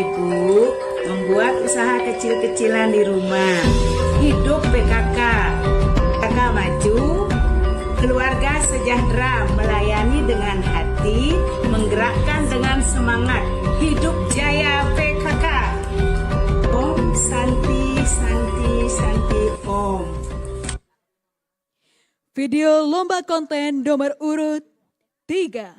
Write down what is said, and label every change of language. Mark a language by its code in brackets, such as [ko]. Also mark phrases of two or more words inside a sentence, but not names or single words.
[id] ibu membuat usaha kecil-kecilan di rumah. Hidup PKK. PKK maju, keluarga sejahtera, melayani dengan hati, menggerakkan dengan semangat. Hidup jaya PKK. [ban] Om Santi Santi Santi Om. [id] Video lomba konten nomor urut 3.